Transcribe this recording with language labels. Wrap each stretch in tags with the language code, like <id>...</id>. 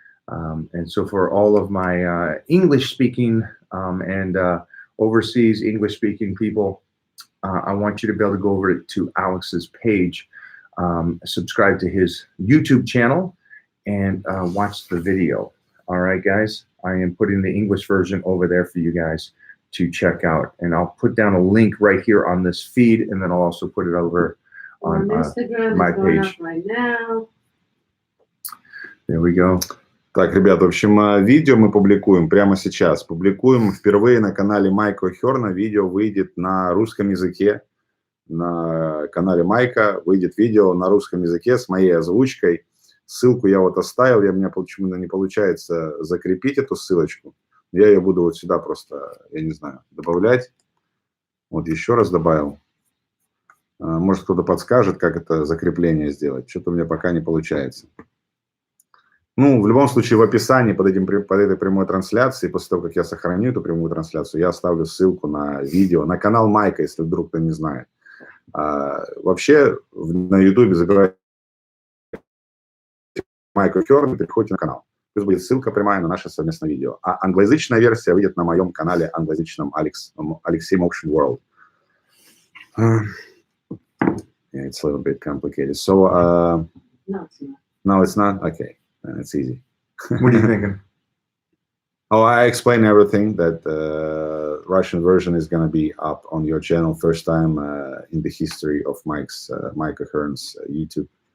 <en>And so for all of my English-speaking and overseas English-speaking people, I want you to be able to go over to Alex's page, subscribe to his YouTube channel, and watch the video. All right, guys? I am putting the English version over there for you guys to check out. And I'll put down a link right here on this feed, and then I'll also put it over on Instagram my is going page. up right now. There we go.</en> <ru>Так, ребят, в общем, видео мы публикуем прямо сейчас. Публикуем впервые на канале Майка Охерна. Видео выйдет на русском языке. На канале Майка выйдет видео на русском языке с моей озвучкой. Ссылку я вот оставил. У меня почему-то не получается закрепить эту ссылочку. Я ее буду вот сюда просто, я не знаю, добавлять. Вот еще раз добавил. Может, кто-то подскажет, как это закрепление сделать. Что-то у меня пока не получается. Ну, в любом случае, в описании под этой прямой трансляцией, после того, как я сохраню эту прямую трансляцию, я оставлю ссылку на видео, на канал Майка, если вдруг кто не знает. Вообще, на YouTube забирайте Майк Охерн и переходите на канал. Плюс будет ссылка прямая на наше совместное видео. А англоязычная версия выйдет на моем канале англоязычном Алексей Мокшин World.</ru> <en>Yeah, it's a little bit complicated. So, No, it's not. no, it's not? Okay. It's easy. What are you thinking? Oh, I explained everything that Russian version is going to be up on your channel. First time in the history of Mike Охерn's YouTube.</en>